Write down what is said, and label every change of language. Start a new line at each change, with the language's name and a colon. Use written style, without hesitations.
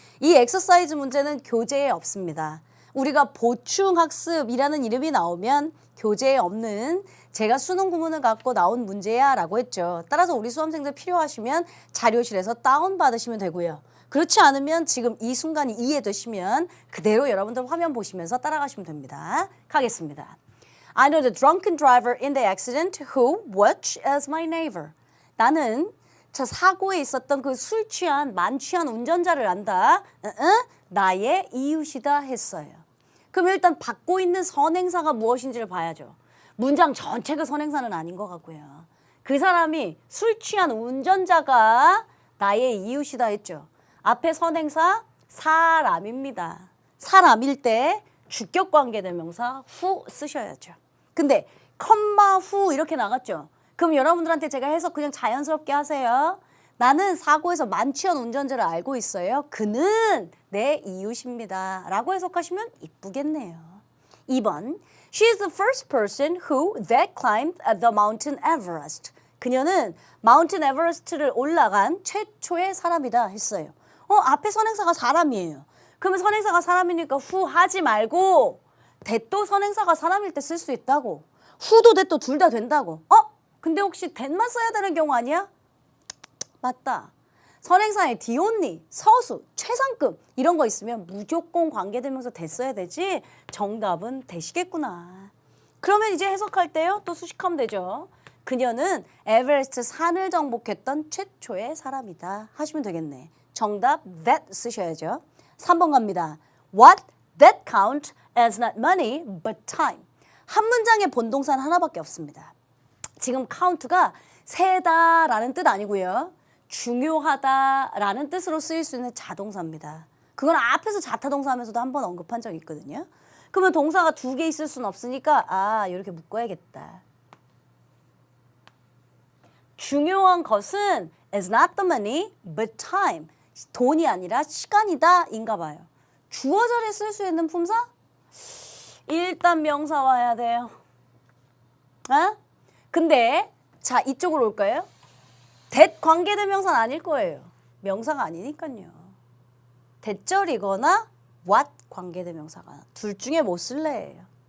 Korean: 이 엑서사이즈 문제는 교재에 없습니다. 우리가 보충학습이라는 이름이 나오면 교재에 없는 제가 수능 구문을 갖고 나온 문제야 라고 했죠. 따라서 우리 수험생들 필요하시면 자료실에서 다운받으시면 되고요. 그렇지 않으면 지금 이 순간이 이해되시면 그대로 여러분들 화면 보시면서 따라가시면 됩니다. 가겠습니다.
English: I know the drunken driver in the accident who, which is my neighbor.
Korean: 나는 저 사고에 있었던 그 술 취한, 만취한 운전자를 안다. 나의 이웃이다 했어요. 그럼 일단 받고 있는 선행사가 무엇인지를 봐야죠. 문장 전체가 선행사는 아닌 것 같고요. 그 사람이 술 취한 운전자가 나의 이웃이다 했죠. 앞에 선행사 사람입니다. 사람일 때 주격 관계대명사 후 쓰셔야죠. 근데 컴마 후 이렇게 나갔죠. 그럼 여러분들한테 제가 해석 그냥 자연스럽게 하세요. 나는 사고에서 만취한 운전자를 알고 있어요. 그는 내 이웃입니다. 라고 해석하시면 이쁘겠네요. 2번.
English: She is the first person who that climbed the Mountain Everest.
Korean: 그녀는 마운틴 에버레스트를 올라간 최초의 사람이다 했어요. 앞에 선행사가 사람이에요. 그러면 선행사가 사람이니까 후 하지 말고 that도 선행사가 사람일 때 쓸 수 있다고. 후도 that도 둘 다 된다고. 근데 혹시 that만 써야 되는 경우 아니야? 맞다. 선행사에 the only, 서수, 최상급 이런 거 있으면 무조건 관계대명사 that 써야 되지 정답은 that이겠구나. 그러면 이제 해석할 때요. 또 수식하면 되죠. 그녀는 에베레스트 산을 정복했던 최초의 사람이다 하시면 되겠네. 정답 that 쓰셔야죠. 3번 갑니다.
English: What that count as not money but time.
Korean: 한 문장에 본동사는 하나밖에 없습니다. 지금 count가 세다라는 뜻 아니고요. 중요하다라는 뜻으로 쓰일 수 있는 자동사입니다. 그건 앞에서 자타동사 하면서도 한번 언급한 적이 있거든요. 그러면 동사가 2개 있을 수는 없으니까 이렇게 묶어야겠다. 중요한 것은
English: is not the money but time.
Korean: 돈이 아니라 시간이다 인가 봐요. 주어 자리에 쓸 수 있는 품사? 일단 명사 와야 돼요. 근데 자 이쪽으로 올까요? that 관계대명사는 아닐 거예요. 명사가 아니니까요. 대절이거나 what 관계대명사가 둘 중에 뭐 쓸래예요.